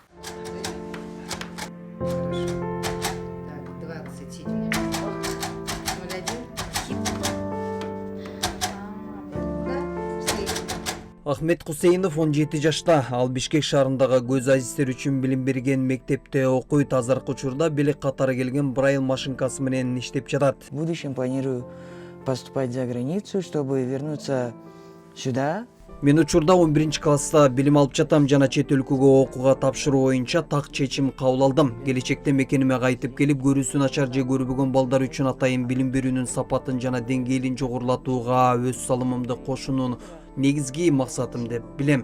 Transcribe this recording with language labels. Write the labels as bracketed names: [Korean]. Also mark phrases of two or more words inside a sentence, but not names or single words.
[Kyrgyz] Ахмет Хусейнов 17 жашта. Ал Бишкек шаарындагы көз азистер үчүн билим берген мектепте окуйт. Азыркы учурда белек катары келген Брайль машинкасы менен иштеп жатат. [Russian] В будущем планирую поступать за границу, чтобы вернуться сюда. [Kyrgyz] Мен учурда 11-класста билим алып жатам, жана чет өлкөгө окууга тапшыруу боюнча так чечим кабыл алдым. Келечекте мекениме кайтып келип, көрүүсү начар же көрбөгөн балдар үчүн атайын билим берүүнүн сапатын жана деңгээлин жогорулатууга өз салымымды кошуунун негизги максатым деп билем.